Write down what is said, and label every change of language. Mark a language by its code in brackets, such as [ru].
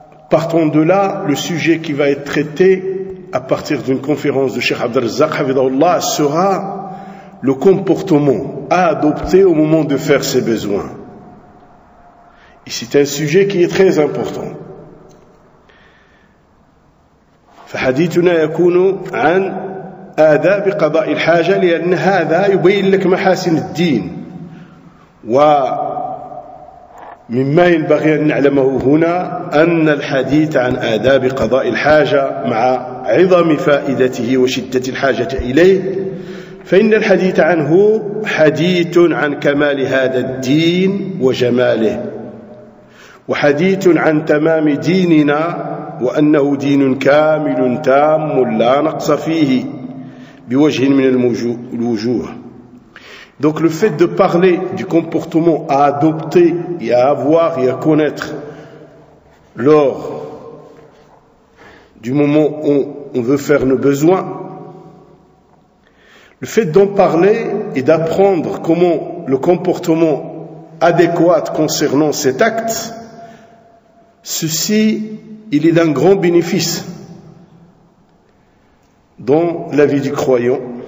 [fr] Partons de là, le sujet qui va être traité à partir d'une conférence de Cheikh Abdelrazzaq Hafidhahullah sera le comportement à adopter au moment de faire ses besoins. Et c'est un sujet qui est très important. [ar] فحديثنا يكون عن آداب قضاء الحاجة لأن هذا يبين لك محاسن الدين و مما ينبغي أن نعلمه هنا أن الحديث عن آداب قضاء الحاجة مع عظم فائدته وشدة الحاجة إليه، فإن الحديث عنه حديث عن كمال هذا الدين وجماله، وحديث عن تمام ديننا وأنه دين كامل تام لا نقص فيه بوجه من الوجوه. [fr] Donc le fait de parler du comportement à adopter et à avoir et à connaître lors du moment où on veut faire nos besoins, Le fait d'en parler et d'apprendre comment le comportement adéquat concernant cet acte, ceci, il est d'un grand bénéfice dans la vie du croyant.